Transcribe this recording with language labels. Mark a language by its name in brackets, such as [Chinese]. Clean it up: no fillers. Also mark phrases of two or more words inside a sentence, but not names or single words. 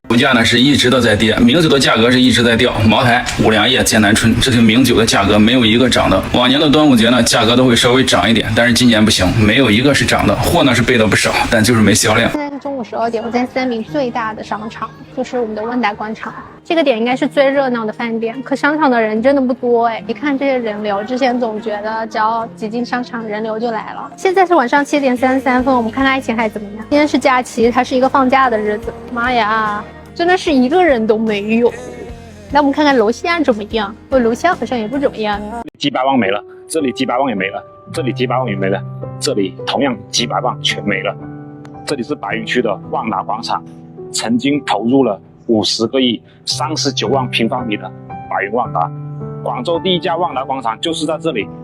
[Chinese] 物價呢是一直都在跌，名酒的價格是一直在掉。茅台、五糧液、劍南春這些名酒的價格沒有一個漲的。往年的端午節呢，價格都會稍微漲一點，但是今年不行，沒有一個是漲的。貨呢是備了不少，但就是沒銷量。現在是中午12點，我在三明最大的商場，就是我們的萬達廣場。這個點應該是最熱鬧的飯店，可商場的人真的不多哎。一看這些人流，之前總覺得只要擠進商場，人流就來了。現在是晚上7點33分，我們看看愛情還怎麼樣。今天是假期，它是一個放假的日子。媽呀，真的是一個人都沒有。那我們看看樓下怎麼樣？樓下好像也不怎麼樣。幾百萬沒了，這裡幾百萬也沒了，這裡幾百萬也沒了，這裡同樣幾百萬全沒了。這裡是白雲區的萬達廣場，曾經投入了50個億，39萬平方米的白雲萬達，廣州第一家萬達廣場就是在這裡。